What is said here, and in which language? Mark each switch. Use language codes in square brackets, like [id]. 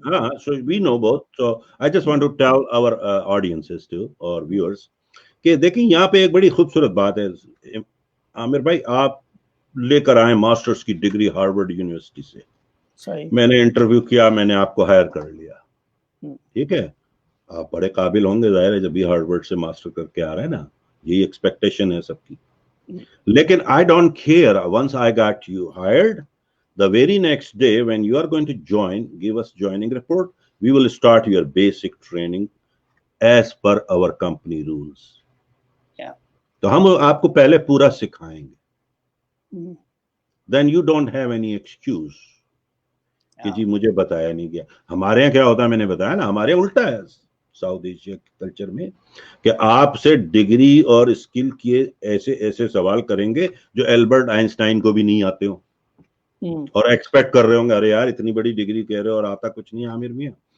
[hi] हाँ, [en] so we know both. So I just want to tell our audiences too or viewers [hi] कि देखिए यहाँ पे एक बड़ी खूबसूरत बात है. आमिर भाई, आप लेकर आए मास्टर्स की डिग्री हार्वर्ड यूनिवर्सिटी से. मैंने इंटरव्यू किया, मैंने आपको हायर कर लिया. ठीक है, आप बड़े काबिल होंगे, जाहिर है, जब भी हार्वर्ड से मास्टर करके आ रहे हैं ना, यही एक्सपेक्टेशन है सबकी. लेकिन [en] I don't care, once I got you hired, the very next day when you are going to join, give us joining report, we will start your basic training as per our company rules. Yeah. [hi] तो हम आपको पहले पूरा सिखाएंगे. [en] Then you don't have any excuse [hi] कि जी मुझे बताया नहीं गया. हमारे यहाँ क्या होता है, मैंने बताया ना, हमारे उल्टा है साउथ एशिया कल्चर में कि आपसे डिग्री और स्किल के ऐसे ऐसे सवाल करेंगे जो एल्बर्ट आइंस्टाइन को भी नहीं आते हो, और एक्सपेक्ट कर रहे होंगे अरे यार इतनी बड़ी डिग्री कह रहे हो और आता कुछ नहीं आमिर मियां.